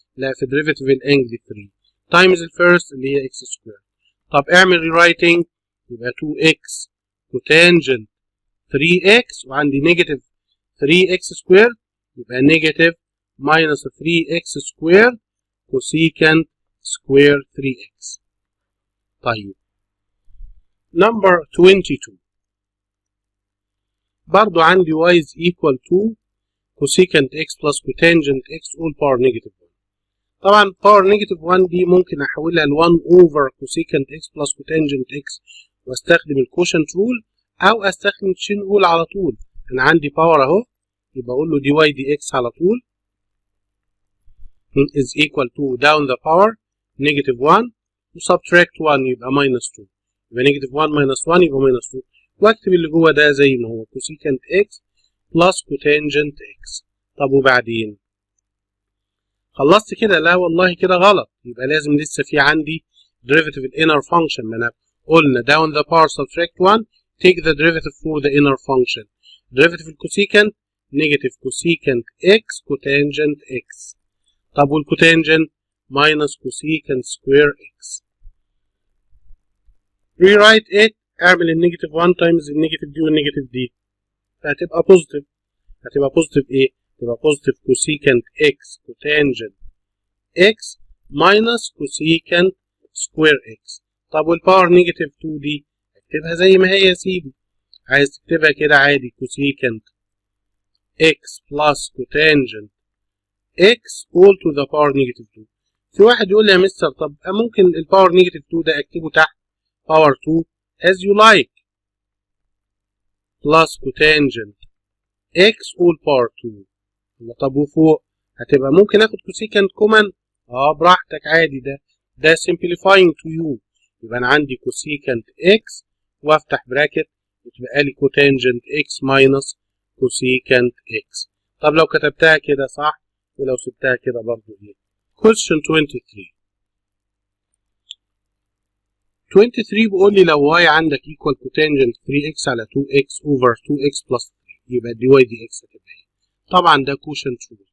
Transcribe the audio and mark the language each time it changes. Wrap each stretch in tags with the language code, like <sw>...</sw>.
<ar>لا في derivative الانجل 3 تايمز الفيرست اللي هي x سكوير. طب اعمل rewriting يبقى 2x كوتانجنت 3x وعندي نيجاتيف 3x سكوير يبقى نيجاتيف minus 3x سكوير cosecant square 3x. طيب</ar> <en>number 22</en> <ar>برضو عندي</ar> <en>y is equal to cosecant x plus cotangent x all power negative 1.</en> <ar>طبعا power negative 1 دي ممكن احولها ل 1 over cosecant x plus cotangent x واستخدم الكوشنت رول او استخدم تشين رول على طول. انا عندي باور اهو يبقى اقول له دي واي دي اكس على طول</ar> <en>is equal to down the power negative 1</en> <ar>و subtract 1 يبقى minus 2 يبقى negative 1 minus 1 يبقى minus 2 واكتب اللي جوه ده زي ما هو cosecant x plus cotangent x. طب وبعدين خلصت كده؟ لا والله كده غلط، يبقى لازم لسه في عندي derivative الانر function. ما انا قلنا</ar> <en>down the power subtract 1 take the derivative for the inner function. derivative الcosecant negative cosecant x cotangent x. طب والكوتانجنت minus cosecant square x. rewrite it</en> <ar>اعمل النيجاتيف 1 times النيجاتيف دي والنيجاتيف دي فهتبقى بوزيتيف.</ar> <en>هتبقى بوزيتيف ايه؟ هتبقى positive cosecant x cotangent x minus cosecant square x.</en> <ar>طب والباور نيجاتيف 2 دي اكتبها زي ما هي يا سيدي. عايز تكتبها كده عادي</ar> <en>cosecant x plus cotangent x all to the power negative 2.</en> <ar>في واحد يقول لي يا مستر طب ممكن الباور نيجاتيف 2 ده اكتبه تحت power 2</ar> <en>as you like plus cotangent x all power 2.</en> <ar>طب وفوق هتبقى ممكن اخد cosecant كومن براحتك عادي.</ar> <en>ده simplifying to you</en> <ar>يبقى انا عندي</ar> <en>cosecant x وافتح bracket يتبقى لي cotangent x minus cosecant x.</en> <ar>طب لو كتبتها كده صح ولو سبتها كده برضو ايه؟</ar> <en>question 23</en> <ar>بيقول لي لو y عندك equal cotangent 3x على 2x over 2x plus 3 يبقى دي y دي x هتبقى ايه؟ طبعا ده quotient rule.</ar>